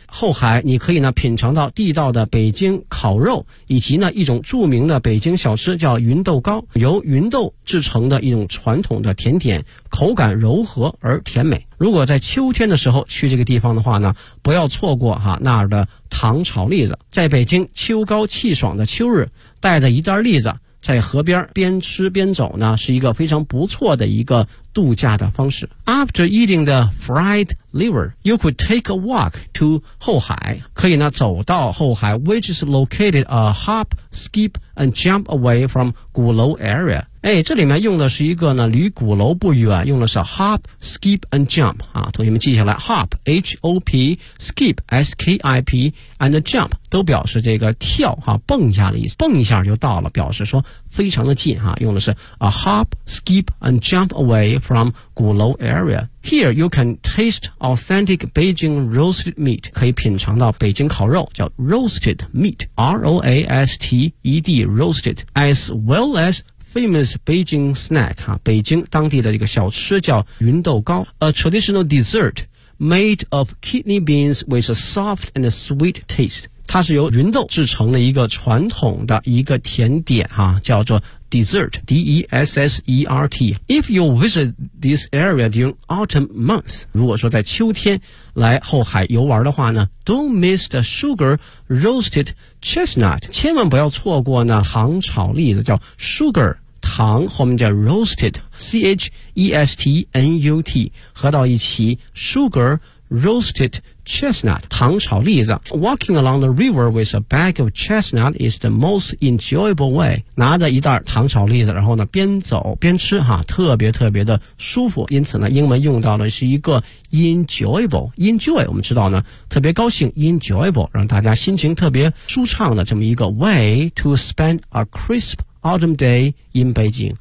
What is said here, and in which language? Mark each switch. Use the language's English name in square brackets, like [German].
[Chinese] 后海你可以呢品尝到地道的北京烤肉，以及呢一种著名的北京小吃叫芸豆糕，由芸豆制成的一种传统的甜点，口感柔和而甜美。如果在秋天的时候去这个地方的话呢，不要错过哈那儿的糖炒栗子。在北京秋高气爽的秋日，带着一袋栗子在河边边吃边走呢，是一个非常不错的一个度假的方式。 [English] After eating the fried liver, you could take a walk to 后海， [Chinese] 可以呢走到后海 [English] ，which is located a hop, skip, and jump away from 鼓楼 area。 [Chinese] 哎，这里面用的是一个呢离鼓楼不远，用的是 [English] hop, skip, and jump [Chinese] 啊，同学们记下来 ， [English] hop, h o p, skip, s k i p, and jump [Chinese] 都表示这个跳哈、啊、蹦一下的意思，蹦一下就到了，表示说非常的近哈、啊，用的是 [English] a hop, skip, and jump away。 From 鼓楼 area. Here you can taste authentic Beijing roasted meat. [Chinese] 可以品尝到北京烤肉，叫 [English] roasted meat. R-O-A-S-T-E-D, roasted. As well as famous Beijing snack. [Chinese] 啊，北京当地的一个小吃叫芸豆糕。 [English] A traditional dessert made of kidney beans with a soft and sweet taste. [Chinese] 它是由芸豆制成的一个传统的一个甜点啊，叫做 [English] Dessert, D-E-S-S-E-R-T. If you visit this area during autumn months, [Chinese] 如果说在秋天来后海游玩的话呢 [English] ,don't miss the sugar roasted chestnut. [Chinese] 千万不要错过呢糖炒栗子，叫 sugar, 糖后面叫 roasted, C-H-E-S-T-N-U-T, 合到一起 [English] sugar roasted chestnut, [Chinese] 糖炒栗子。 [English] Walking along the river with a bag of chestnut is the most enjoyable way. [Chinese] 拿着一袋糖炒栗子，然后呢边走边吃哈，特别特别的舒服。因此呢英文用到的是一个 enjoyable, enjoy, 我们知道呢特别高兴 enjoyable, 让大家心情特别舒畅的这么一个 [English] way to spend a crisp autumn day in Beijing.